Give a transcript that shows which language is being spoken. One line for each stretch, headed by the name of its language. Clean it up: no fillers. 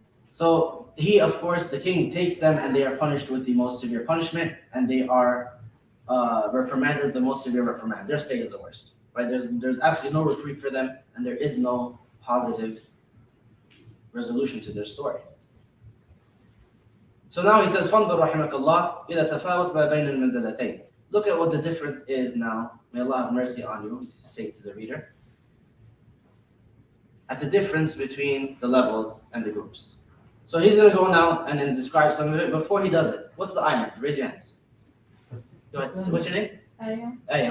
English: So he, of course, the king takes them, and they are punished with the most severe punishment, and they are reprimanded with the most severe reprimand. Their stay is the worst, right? There's absolutely no reprieve for them, and there is no positive resolution to their story. So now he says,
Arabic: فَانْظُرْ رَحِمَكَ اللَّهِ إِلَى تَفَاوَتْ مَا بَيْنَ الْمَنْزِلَتَيْنِ.
English: Look at what the difference is now. May Allah have mercy on you, just to say to the reader. At the difference between the levels and the groups. So he's going to go now and then describe some of it. Before he does it, what's the island? Raise your hands. Go ahead. What's your name? Aya.